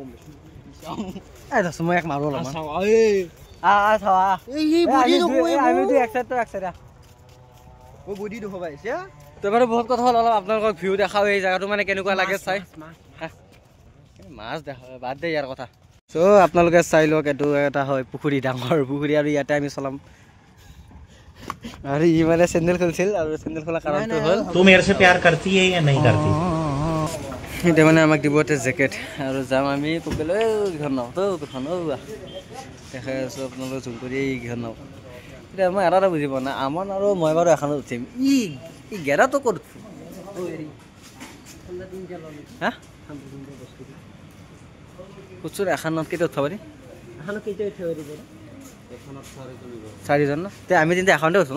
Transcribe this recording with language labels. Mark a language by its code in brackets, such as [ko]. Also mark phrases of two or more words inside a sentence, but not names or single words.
[as] মই এক মাৰো অলপমান বহুত কথা হ'ল অলপ আপোনালোকক ভিউ দেখাও এই জেগাটো মানে কেনেকুৱা লাগে চাই মাছ দেখা বাদ দে ইয়াৰ কথা চ' আপোনালোকে চাই লওক এইটো এটা হয় পুখুৰী ডাঙৰ পুখুৰী আৰু ইয়াতে আমি চলাম আৰু ই মানে চেণ্ডেল খুলিছিল আৰু চেণ্ডেল খোলা কাৰণটো হ'ল [hi] तू मेरे से प्यार करती है या नहीं करती [as] এতিয়া মানে আমাক দিব এটা জেকেট আৰু যাম আমি পুখুৰীলৈ এইকেইখন নাও দুখন দেখাই আছোঁ আপোনালোকে জুম কৰি এইকেইখন নাও এতিয়া মই এটা বুজি পোৱা নাই আমন আৰু মই বাৰু এখনত উঠিম ই গেৰাটো ক'ত হা কুচুৰ এখনত কেতিয়া উঠাব পাৰি চাৰিজন ন তে আমি তিনিটা এখনতে উঠো ন